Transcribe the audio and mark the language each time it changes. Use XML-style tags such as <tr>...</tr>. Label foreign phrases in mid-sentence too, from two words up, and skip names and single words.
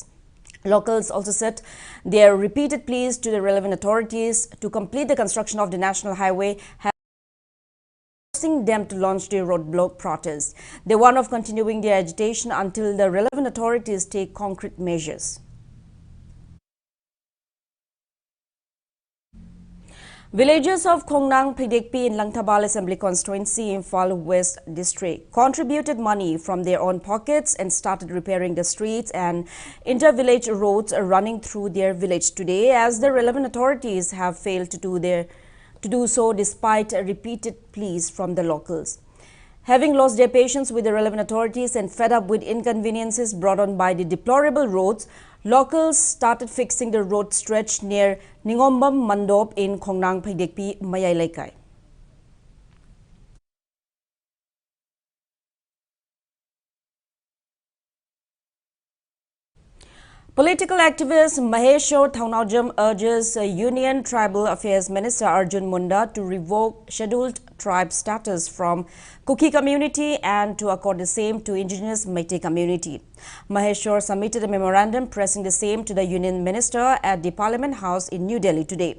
<en>Locals also said their repeated pleas to the relevant authorities to complete the construction of the national highway have forcing them to launch their roadblock protest. They warn of continuing their agitation until the relevant authorities take concrete measures. Villagers of Khongnang Phidekpi in Langtabal Assembly Constituency, Imphal West District, contributed money from their own pockets and started repairing the streets and inter-village roads running through their village today, as the relevant authorities have failed to do so despite repeated pleas from the locals. Having lost their patience with the relevant authorities and fed up with inconveniences brought on by the deplorable roads, locals started fixing the road stretch near Ningombam Mandop in Khongnang Phidekpi, Mayai Laikai. Political activist Maheshwar Thaunawjam urges Union Tribal Affairs Minister Arjun Munda to revoke scheduled tribe status from Kuki community and to accord the same to indigenous Meitei community. Maheshwar submitted a memorandum pressing the same to the Union Minister at the Parliament House in New Delhi today.</en>